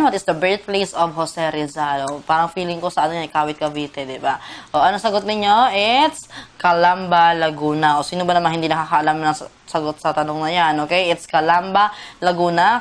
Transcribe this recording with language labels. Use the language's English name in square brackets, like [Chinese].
[English] What is the birthplace of Jose Rizal? [Filipino] Parang feeling ko sa ano yan, Kawit Cavite, di ba? O, ano sagot ninyo? [English] It's Calamba, Laguna. [Filipino] O, sino ba naman hindi nakakaalam ng sagot sa tanong na yan? [English] Okay, it's Calamba, Laguna.